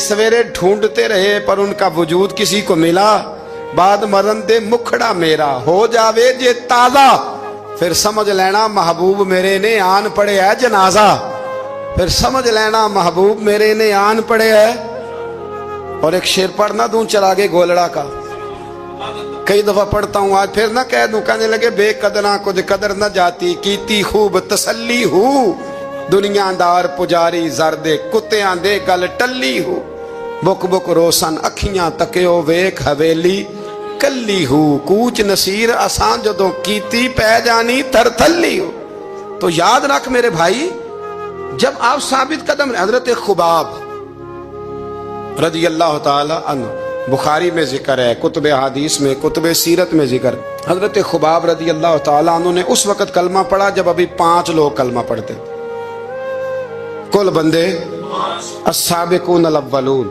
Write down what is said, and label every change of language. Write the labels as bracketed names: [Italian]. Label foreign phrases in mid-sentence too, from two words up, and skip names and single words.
[Urdu] سویرے ڈھونڈتے رہے پر ان کا وجود کسی کو ملا، [Punjabi] بعد مرن دے مکھڑا میرا ہو جاوے جے تازہ، پھر سمجھ لینا محبوب میرے نے آن پڑے ہے جنازہ، پھر سمجھ لینا محبوب میرے نے آن پڑے ہے۔ [Urdu] اور ایک شعر پڑھنا دوں چراغے گولڑا کا، کئی دفعہ پڑھتا ہوں، آج پھر نہ کہہ دوں، کہنے لگے [Punjabi] بے قدراں کچھ قدر نہ جاتی، کیتی خوب تسلی ہو، دنیا دار پجاری زرد کتیاں دے گل ٹلی ہو، بک بک روشن اکھیاں تکیو ویک حویلی کلی ہو، کوچ نصیر آسان جدوں کیتی پہ جانی تر تھلی ہو۔ [Urdu] تو یاد رکھ میرے بھائی، جب آپ ثابت قدم، حضرت خباب رضی اللہ تعالی عنہ، بخاری میں ذکر ہے، کتب حدیث میں، کتب سیرت میں ذکر، حضرت خباب رضی اللہ تعالی عنہ نے اس وقت کلمہ پڑھا جب ابھی 5 لوگ کلمہ پڑھتے تھے، کل بندے [Arabic] السابقون الاولون۔